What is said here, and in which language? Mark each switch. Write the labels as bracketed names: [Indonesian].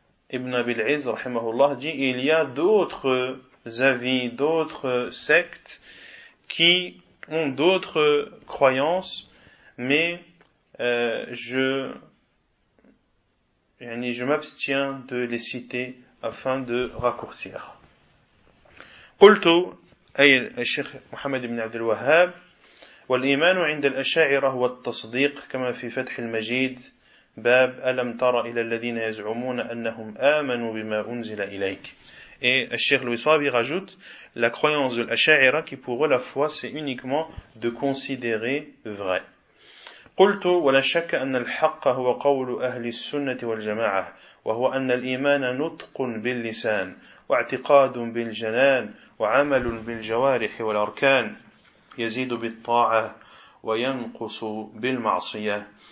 [French] Ibn Abi Al-Iz rahimahullah dit: il y a d'autres avis, d'autres sectes qui ont d'autres croyances, mais je m'abstiens de les citer afin de raccourcir. [Arabic] قلت أي الشيخ محمد بن عبد الوهاب: والإيمان عند الأشاعرة هو التصديق كما في فتح المجيد باب ألم ترى إلى الذين يزعمون أنهم آمنوا بما أنزل إليك. [French] Et الشيخ الوصابي rajoute: la croyance de l'Ash'ari, qui pour eux la foi c'est uniquement de considérer vrai. [Arabic] قلت ولا شك أن الحق هو قول أهل السنة والجماعة وهو أن الإيمان نطق باللسان واعتقاد بالجنان وعمل بالجوارح والأركان يزيد بالطاعة وينقص بالمعصية.